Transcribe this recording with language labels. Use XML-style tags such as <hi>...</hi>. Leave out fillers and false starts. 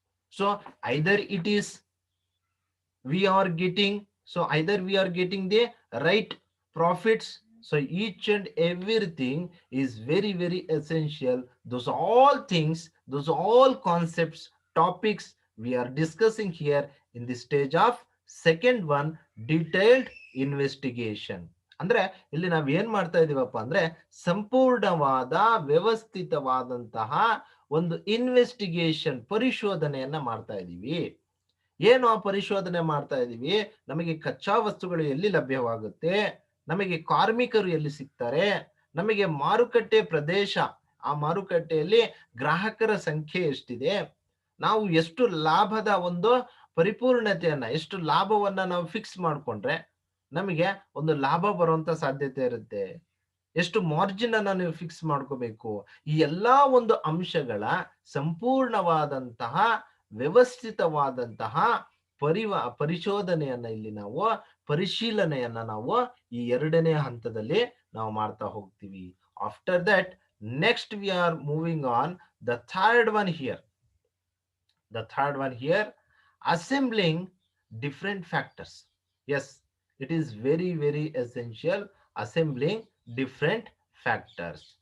<en>So either it is we are getting, so either we are getting the right profits. So each and everything is very, very essential. Those all things, those all concepts, topics we are discussing here in the stage of second one, detailed investigation.</en> <kn>ಅಂದ್ರೆ ಇಲ್ಲಿ ನಾವ್ ಏನ್ ಮಾಡ್ತಾ ಇದೀವಪ್ಪ ಅಂದ್ರೆ ಸಂಪೂರ್ಣವಾದ ವ್ಯವಸ್ಥಿತವಾದಂತಹ ಒಂದು investigation ಪರಿಶೋಧನೆಯನ್ನ ಮಾಡ್ತಾ ಇದೀವಿ. ಏನು ಆ ಪರಿಶೋಧನೆ ಮಾಡ್ತಾ ಇದ್ದೀವಿ, ನಮಗೆ ಕಚ್ಚಾ ವಸ್ತುಗಳು ಎಲ್ಲಿ ಲಭ್ಯವಾಗುತ್ತೆ, ನಮಗೆ ಕಾರ್ಮಿಕರು ಎಲ್ಲಿ ಸಿಗ್ತಾರೆ, ನಮಗೆ ಮಾರುಕಟ್ಟೆ ಪ್ರದೇಶ, ಆ ಮಾರುಕಟ್ಟೆಯಲ್ಲಿ ಗ್ರಾಹಕರ ಸಂಖ್ಯೆ ಎಷ್ಟಿದೆ, ನಾವು ಎಷ್ಟು ಲಾಭದ ಒಂದು ಪರಿಪೂರ್ಣತೆಯನ್ನ, ಎಷ್ಟು ಲಾಭವನ್ನ ನಾವು ಫಿಕ್ಸ್ ಮಾಡಿಕೊಂಡ್ರೆ ನಮಗೆ ಒಂದು ಲಾಭ ಬರುವಂತ ಸಾಧ್ಯತೆ ಇರುತ್ತೆ, ಎಷ್ಟು ಮಾರ್ಜಿನ್ ಅನ್ನ ನೀವು ಫಿಕ್ಸ್ ಮಾಡ್ಕೋಬೇಕು. ಈ ಎಲ್ಲಾ ಒಂದು ಅಂಶಗಳ ಸಂಪೂರ್ಣವಾದಂತಹ ವ್ಯವಸ್ಥಿತವಾದಂತಹ ಪರಿಶೋಧನೆಯನ್ನ ಇಲ್ಲಿ ನಾವು ಪರಿಶೀಲನೆಯನ್ನ ನಾವು ಈ ಎರಡನೇ ಹಂತದಲ್ಲಿ ನಾವು ಮಾಡ್ತಾ ಹೋಗ್ತೀವಿ.</kn> <en>After that next we are moving on the third one here. The third one here, assembling different factors. Yes, it is very, very essential, assembling different factors.</en>